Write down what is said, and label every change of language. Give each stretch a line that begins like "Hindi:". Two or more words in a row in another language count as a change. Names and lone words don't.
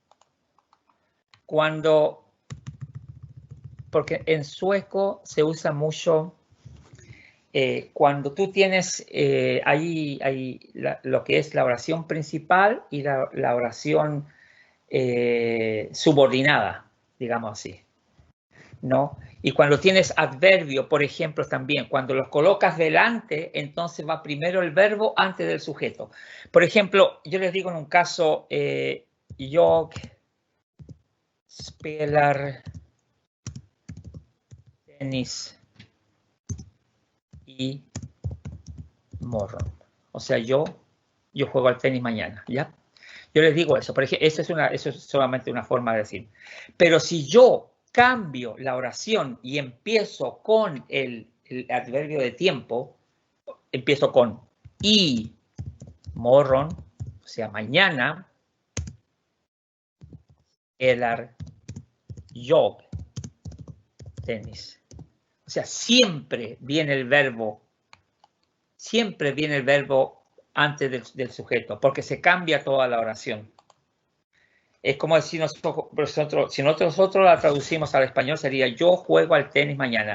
Spanish: Porque en sueco se usa mucho cuando tú tienes ahí lo que es la oración principal y la oración subordinada, digamos así, ¿no? Y cuando tienes adverbio, por ejemplo, también, cuando los colocas delante, entonces va primero el verbo antes del sujeto. Por ejemplo, yo les digo en un caso,
Swedish: jag spelar tenis y morron.
Spanish: O sea, yo juego al tenis mañana, ¿ya? Yo les digo eso, por ejemplo, eso es solamente una forma de decir. Pero si yo cambio la oración y empiezo con el adverbio de tiempo, empiezo con y morron, o sea, mañana,
Swedish: spelar jag tenis.
Spanish: O sea, siempre viene el verbo antes del sujeto, porque se cambia toda la oración. Es como decir si nosotros la traducimos al español sería yo juego al tenis mañana.